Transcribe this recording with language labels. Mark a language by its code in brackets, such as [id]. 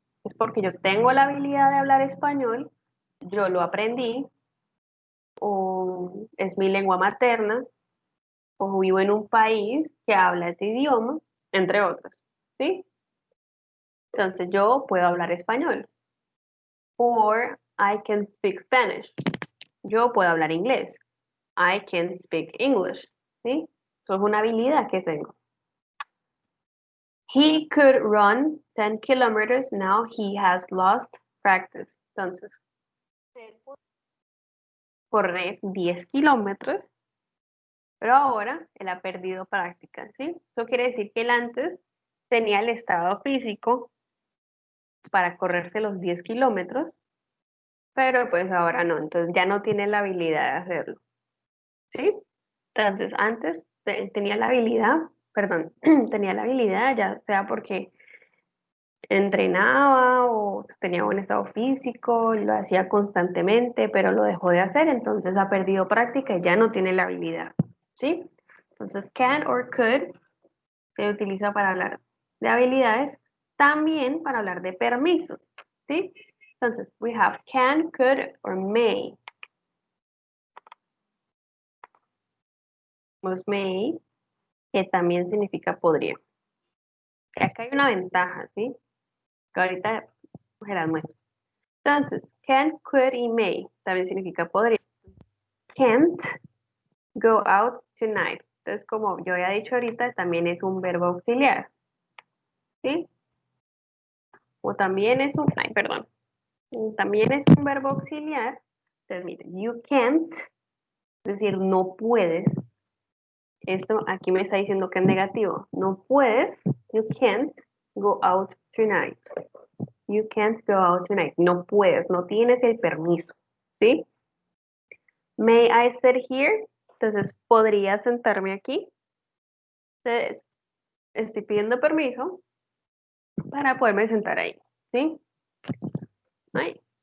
[es] Es porque yo tengo la habilidad de hablar español, yo lo aprendí, o es mi lengua materna, o vivo en un país que habla ese idioma, entre otros, ¿sí? Entonces yo puedo hablar español. [en] Or I can speak Spanish. [es] Yo puedo hablar inglés. [en] I can speak English, [es] ¿sí? Eso es una habilidad que tengo. [en] He could run 10 kilometers, now he has lost practice. [es] Entonces, él puede correr 10 kilómetros, pero ahora él ha perdido práctica, ¿sí? Eso quiere decir que él antes tenía el estado físico para correrse los 10 kilómetros, pero pues ahora no, entonces ya no tiene la habilidad de hacerlo, ¿sí? Entonces, antes tenía la habilidad, perdón, tenía la habilidad, ya sea porque entrenaba o tenía buen estado físico, lo hacía constantemente, pero lo dejó de hacer, entonces ha perdido práctica y ya no tiene la habilidad, ¿sí? Entonces, can or could se utiliza para hablar de habilidades, también para hablar de permisos, ¿sí? [en] Entonces, we have can, could, or may. [es] Tenemos may, que también significa podría. Y acá hay una ventaja, ¿sí? Que ahorita se las muestro. Entonces, can, could y may también significa podría. [en] Can't go out tonight. [es] Entonces, como yo había dicho ahorita, también es un verbo auxiliar, ¿sí? O también es un, ay, perdón, también es un verbo auxiliar. Entonces, miren, [en] you can't, [es] es decir, no puedes. Esto aquí me está diciendo que es negativo. No puedes, [en] you can't go out tonight. You can't go out tonight. [es] No puedes, no tienes el permiso, ¿sí? [en] May I sit here? [es] Entonces, ¿podría sentarme aquí? Entonces, estoy pidiendo permiso para poderme sentar ahí, ¿sí? Ahí.